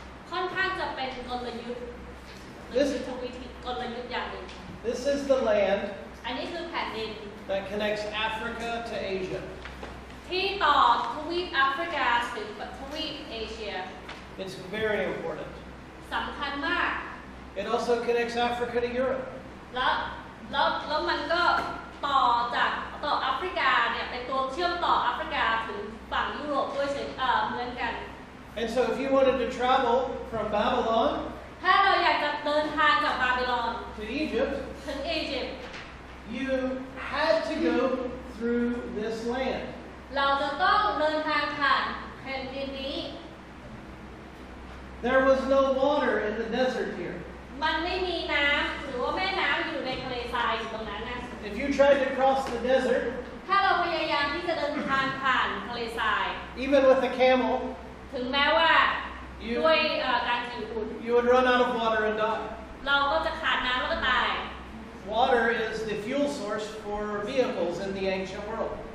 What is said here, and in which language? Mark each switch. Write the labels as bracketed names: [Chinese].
[Thai] ค่อนข้างจะเป็นกลยุทธ์หรือยุทธวิธีกลยุทธ์อย่างหนึ่ง [English] This is the land [Thai] อันนี้คือแผ่นดิน [English] that connects Africa to Asia. [Thai] ที่ต่อทวีปแอฟริกาถึงทวีปเอเชีย [English] It's very important. [Thai] สำคัญมาก [English] It also connects Africa to Europe. [Thai] แล้วมันก็ต่อแอฟริกาเนี่ยเป็นตัวเชื่อมต่อแอฟริกาถึงฝั่งยุโรปด้วยเหมือนกัน [English] And so if you wanted to travel from Babylon [Thai] ถ้าเราอยากจะเดินทางจากบาบิลอน [English] to Egypt, [Thai] ถึงอียิปต์ [English] you had to go through this land. [Thai] เราจะต้องเดินทางผ่านแผ่นดินนี้ [English] There was no water in the desert here. [Thai] มันไม่มีน้ำหรือว่าแม่น้ำอยู่ในทะเลทรายอยู่ตรงนั้นนะ [English] If you tried to cross the desert, [Thai] ถ้าเราพยายามที่จะเดินทางผ่านทะเลทราย [English] even with a camel, [Thai] ถึงแม้ว่าด้วยการขี่อุ่น [English] you would run out of water and die. [Thai] เราก็จะขาดน้ำแล้วก็ตาย [English] Water is the fuel source for vehicles in the ancient world.